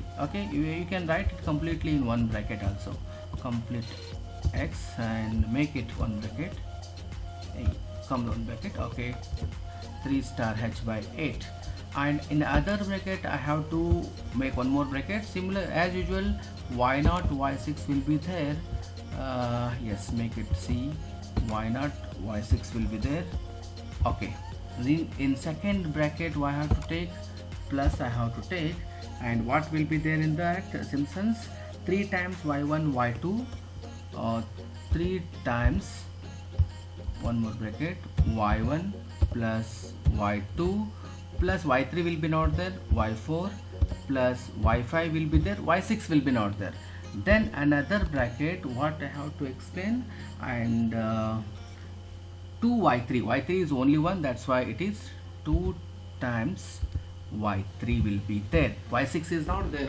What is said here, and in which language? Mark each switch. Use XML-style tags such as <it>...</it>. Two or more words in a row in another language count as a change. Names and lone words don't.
<en>Okay, you can write it completely in one bracket also. Complete x and make it one bracket, come one bracket. Okay, 3 star h by 8, and in other bracket I have to make one more bracket. Similar as usual, y0, y6 will be there. Yes, make it c, y0, y6 will be there. Okay, in second bracket I have to take plus, I have to take, and what will be there in that Simpsons? 3 times y1, y2, 3 times one more bracket, y1 plus y2 plus y3 will be not there, y4 plus y5 will be there, y6 will be not there. Then another bracket, what I have to explain, and 2y3, y3 is only one, that's why it is 2 times y3 will be there, y6 is not there.</en>